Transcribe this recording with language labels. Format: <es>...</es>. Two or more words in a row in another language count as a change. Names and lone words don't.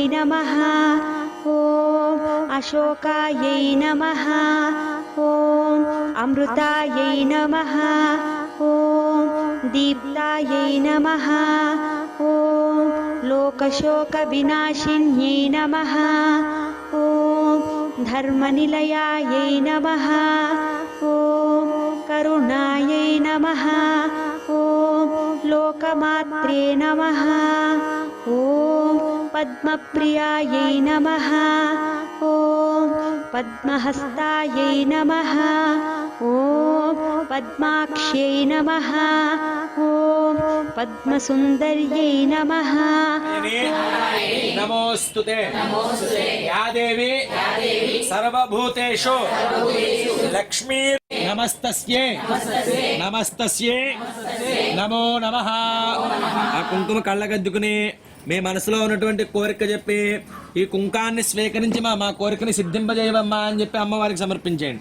<sa>నమః ఓం అశోకాయై నమః ఓం అమృతాయై నమః ఓం దీప్తాయై నమః ఓం లోకశోకవినాశిన్యై నమః ఓం ధర్మనిలయాయై నమః ఓం కరుణాయై నమః ఓం लोकमात्रे नमः ॐ पद्मप्रियायै नमः ॐ पद्महस्तायै नमः ॐ पद्माक्ष्यै नमः ॐ पद्मसुन्दर्यै नमः नमोस्तुते या देवी सर्वभूतेषु लक्ष्मी नमस्तस्ये नमस्तस्ये नमो नमः</sa> <te>ఆ కుంకుమ కళ్ళగద్దుకుని మీ మనసులో ఉన్నటువంటి కోరిక చెప్పి ఈ కుంకాన్ని స్వీకరించి మా కోరికని సిద్ధింపజేయవమ్మా అని చెప్పి అమ్మవారికి సమర్పించేయండి.</te>